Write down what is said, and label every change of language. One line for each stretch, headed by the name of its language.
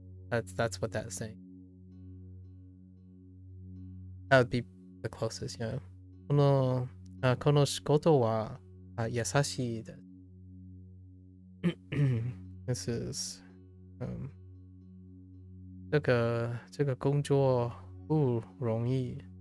English: That's what that's saying. That would be the closest, yeah.
Japanese: この仕事は優しいです。
English: This is
Chinese: 这个工作不容易。